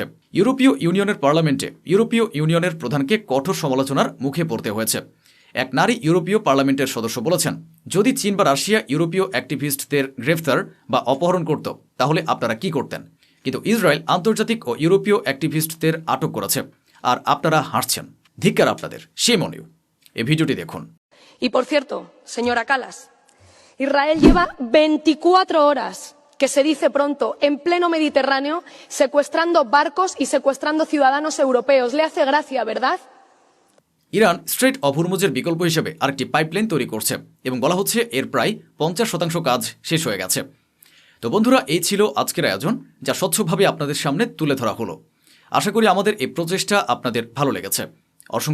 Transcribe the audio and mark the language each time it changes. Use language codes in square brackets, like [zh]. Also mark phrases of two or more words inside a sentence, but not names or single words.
[bn] ইউরোপীয় ইউনিয়নের পার্লামেন্টে ইউরোপীয় ইউনিয়নের প্রধানকে কঠোর সমালোচনার মুখে পড়তে হয়েছে। এক নারী ইউরোপীয় পার্লামেন্টের সদস্য বলেছেন, যদি চীন বা রাশিয়া ইউরোপীয় অ্যাক্টিভিস্টদের গ্রেফতার বা অপহরণ করত তাহলে আপনারা কি করতেন? কিন্তু ইসরায়েল আন্তর্জাতিক ও ইউরোপীয় অ্যাক্টিভিস্টদের আটক করেছে, আর আপনারা হাসছেন। ধিক্কার আপনাদের, [en] shame on you। [bn] এই ভিডিওটি দেখুন। [es] Y por cierto, señora Kallas, Israel lleva 24 horas, que se dice pronto, en pleno Mediterráneo, secuestrando barcos y secuestrando ciudadanos europeos. Le hace gracia, ¿verdad? [bn] ইরান স্ট্রেইট অফ হরমুজের বিকল্প হিসেবে আরেকটি পাইপলাইন তৈরি করছে এবং বলা হচ্ছে এর প্রায় 50% কাজ শেষ হয়ে গেছে। তো বন্ধুরা, এই ছিল আজকের আয়োজন, যা স্বচ্ছভাবে আপনাদের সামনে তুলে ধরা হলো। আশা করি আমাদের এই প্রচেষ্টা আপনাদের ভালো লেগেছে।